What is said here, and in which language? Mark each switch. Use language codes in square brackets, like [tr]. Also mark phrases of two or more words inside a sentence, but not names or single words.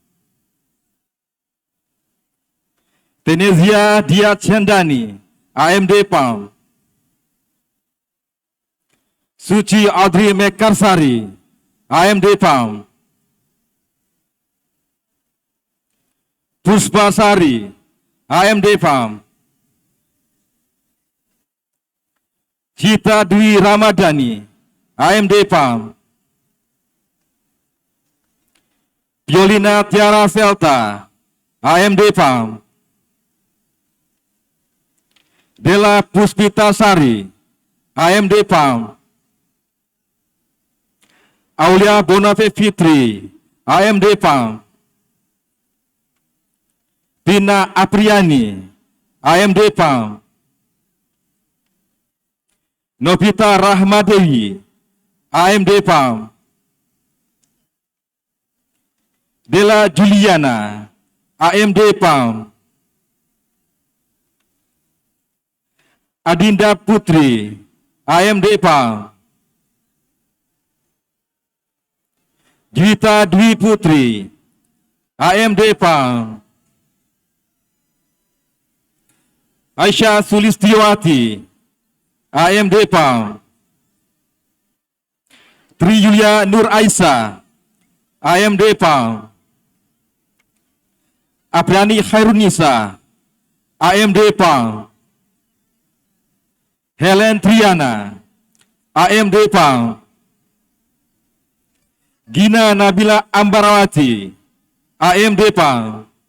[id] Tenezia Dia Chandani, AMD Farm. Suci Audrey Mekarsari, AMD Farm. Puspasari, AMD Farm. Cita Dwi Ramadhani, AMD Farm. Violina Tiara Selta, AMD Farm. Dela Puspita Sari, AMD Farm. Aulia Bonafe Fitri, AMD Farm. Tina Apriani, AMD Farm. Novita Rahmadewi, AMD Farm. Dela Juliana, AMD Farm. Adinda Putri, AMD Farm. Juwita Dwi Putri, AMD Farm. Aisyah Sulistiwati, AMD Farm. Tri Yulia Nur Aisa, AMD Farm. Apriani Khairunisa, AMD Farm. Helen Triana, AMD Farm. Gina Nabila Ambarawati, AMD Farm.